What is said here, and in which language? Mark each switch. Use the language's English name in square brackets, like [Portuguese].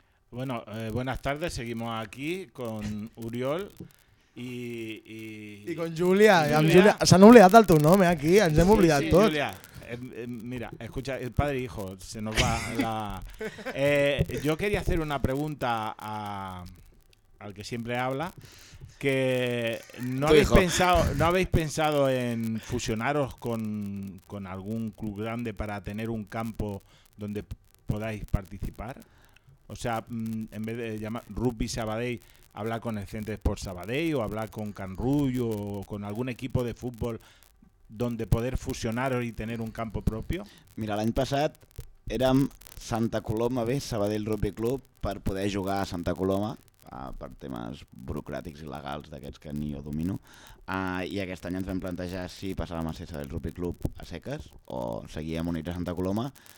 [Spanish] Bueno, buenas tardes, seguimos aquí con Oriol i con Júlia, [Catalan] amb Júlia. S'han oblidat el teu nom aquí, ens hem oblidat tots. [Spanish] Júlia, mira, escucha, el padre hijo, se nos va la... yo quería hacer una pregunta al que siempre habla, que no habéis pensado, ¿no habéis pensado en fusionaros con algún club grande para tener un campo donde podáis participar? O sea, en vez de llamar Rugby Sabadell, hablar con el Centre Esports Sabadell o hablar con Canrull o con algún equipo de fútbol donde poder fusionar y tener un campo propio. [Catalan] Mira, l'any passat érem Santa Coloma B, Sabadell Rugby Club, per poder jugar a Santa Coloma, per temes burocràtics i legals d'aquests que ni jo domino. I aquest any ens vam plantejar si passàvem a ser Sabadell Rugby Club a seques o seguíem units a Santa Coloma.